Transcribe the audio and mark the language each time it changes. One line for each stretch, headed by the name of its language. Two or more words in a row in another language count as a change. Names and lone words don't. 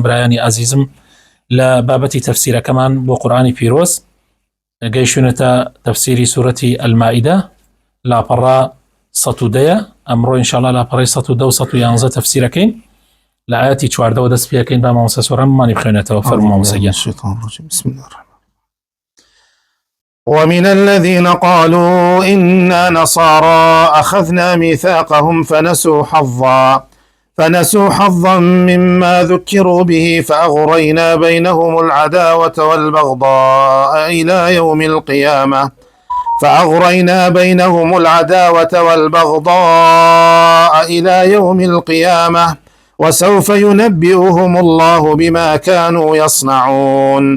Central Kurdish: برایانی عەزیزم، لە بابەتی تەفسیرەکەمان بۆ قورئانی پیرۆز گەیشتوونەتە تەفسیری سوورەتی ئەلمائیدە لاپەڕا 110. ئەمڕۆ ئینشاءالله لاپەڕەی 110 و 111 تەفسیرەکەین. لە ئاەتی 14 دەست پێکەین با مامۆستا سۆرانمانی بخوێنێتەوە. فەرموو مامۆستا گیان.
Arabic: بسم الله الرحمن. ومن الذين قالوا إنا نصارى أخذنا ميثاقهم فنسوا حظا مما ذكروا به فأغرينا بينهم العداوة والبغضاء إلى يوم القيامة وسوف ينبئهم الله بما كانوا يصنعون.